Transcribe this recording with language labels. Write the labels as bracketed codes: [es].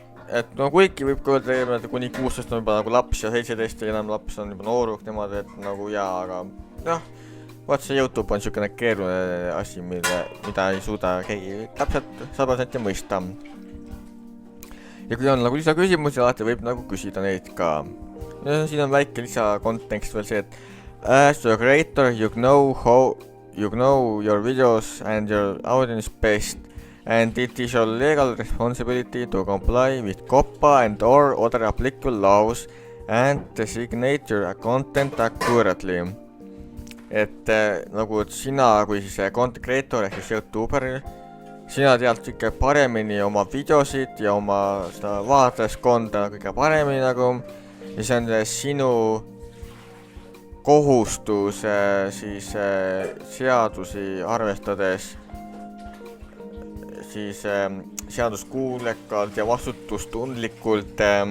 [et] Et no kuigi võib ka öelda, et kuni 16 on juba nagu laps ja 17 ja enam laps on juba nooruk niimoodi, et nagu jaa, aga noh, vaat see YouTube on niisugune keeruline asi, mida ei suuda keegi täpselt 100% mõista. Ja kui on nagu lisaküsimusi, alati võib nagu küsida neid ka. Ja siin on väike lisakontekst veel see, et [en] as a creator you know your videos and your audience best, and it is your legal responsibility to comply with COPPA and or other applicable laws and designate your content accurately. [et] Et nagu sina kui siis content creator ehk siis YouTuber, sina tead ikka paremini oma videosid ja oma seda vaatajaskonda kõige paremini nagu, ja see on sinu kohustus siis seadusi arvestades siis seaduskuulekalt ja vastutustundlikult